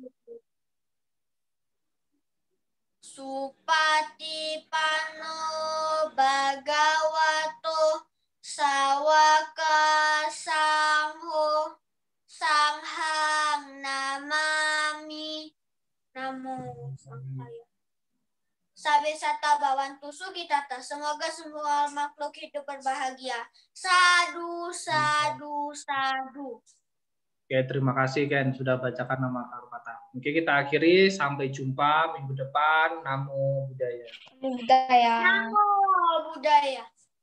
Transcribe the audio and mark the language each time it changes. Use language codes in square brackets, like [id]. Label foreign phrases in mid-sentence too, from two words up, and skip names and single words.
[pi] Supatipano Bhagavato Sawaka Sangho Sanghang Namami. Namo Sanghaya. Sabe sata bawantu sugitata. [id] Semoga semua makhluk hidup berbahagia. [pi] Sadu, sadu, sadu. [id] Oke, terima kasih Ken sudah bacakan nama kata. Oke, kita akhiri. Sampai jumpa minggu depan. [pi] Namo Buddhaya. Budaya. Namo budaya.